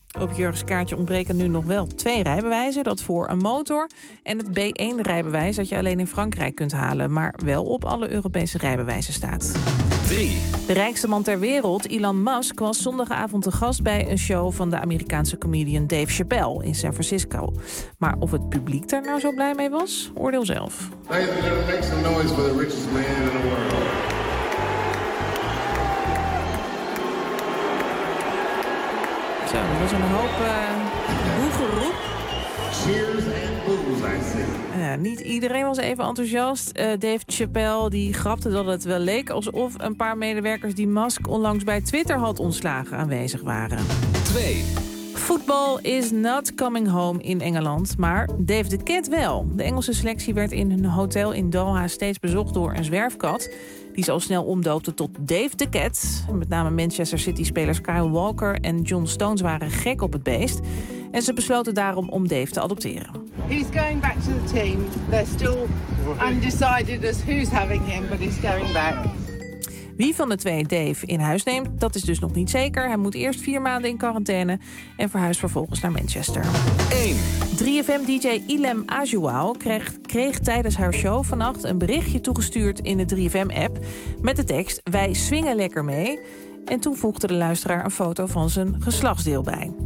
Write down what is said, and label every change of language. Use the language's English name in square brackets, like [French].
[Dutch] Op Jurgens kaartje ontbreken nu nog wel 2 rijbewijzen. Dat voor een motor en het B1-rijbewijs dat je alleen in Frankrijk kunt halen... maar wel op alle Europese rijbewijzen staat. 3. De rijkste man ter wereld, Elon Musk, was zondagavond de gast... bij een show van de Amerikaanse comedian Dave Chappelle in San Francisco. Maar of het publiek daar nou zo blij mee was, oordeel zelf. [English] Make some noise for the richest man in the world. [Dutch] Zo, dat was een hoop boegeroep. [English] Cheers and booze, I see. [Dutch] Niet iedereen was even enthousiast. Dave Chappelle die grapte dat het wel leek alsof een paar medewerkers die Musk onlangs bij Twitter had ontslagen aanwezig waren. 2. Voetbal [English] is not coming home [Dutch] in Engeland, maar Dave the Cat wel. De Engelse selectie werd in een hotel in Doha steeds bezocht door een zwerfkat. Die zal snel omdoopte tot Dave the Cat. Met name Manchester City-spelers Kyle Walker en John Stones waren gek op het beest. En ze besloten daarom om Dave te adopteren. [English] He's going back to the team. They're still undecided as who's having him, but he's going back. [Dutch] Wie van de 2 Dave in huis neemt, dat is dus nog niet zeker. Hij moet eerst 4 maanden in quarantaine en verhuist vervolgens naar Manchester. 1. 3FM-DJ Ilem Ajuau kreeg tijdens haar show vannacht een berichtje toegestuurd in de 3FM-app... met de tekst Wij swingen lekker mee. En toen voegde de luisteraar een foto van zijn geslachtsdeel bij.